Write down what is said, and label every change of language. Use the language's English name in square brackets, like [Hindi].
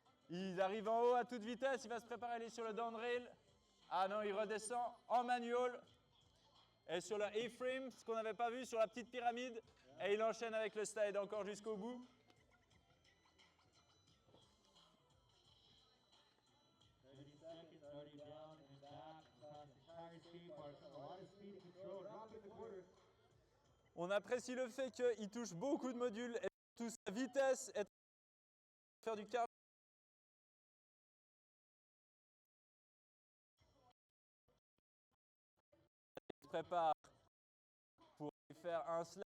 [French] Il arrive en haut à toute vitesse, il va se préparer à aller sur le downrail. Ah non, il redescend en manual. Et sur le A-frame, ce qu'on n'avait pas vu, sur la petite pyramide. Et il enchaîne avec le slide encore jusqu'au bout. [English] 30 seconds already down and back across the entire skate park. A lot of speed and control. Drop in the quarter. [French] On apprécie le fait qu'il touche beaucoup de modules et surtout sa vitesse est faire du carb. Il se prépare pour faire un slide.